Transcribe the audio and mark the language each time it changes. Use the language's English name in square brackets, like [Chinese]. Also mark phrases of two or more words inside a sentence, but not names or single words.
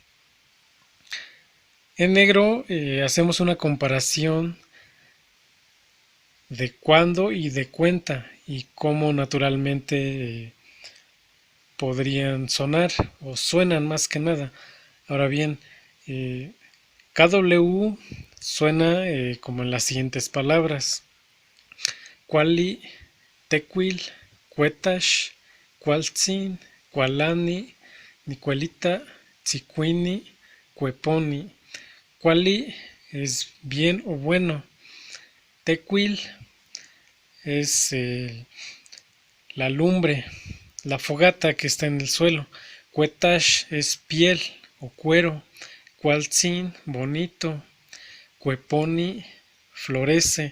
[Spanish] En negro hacemos una comparación de cuándo y de cuenta y cómo naturalmente podrían sonar o suenan más que nada. Ahora bien, KW suena como en las siguientes palabras: [Nahuatl languages] Kuali, Tequil, Cuetash, Cualtzin, Cualani, Nicuelita, Tzicuini, Cueponi. [Spanish] Kuali es bien o bueno. Tequil es la lumbre, la fogata que está en el suelo. Cuetash es piel o cuero. Cualtzin, bonito. Cueponi, florece.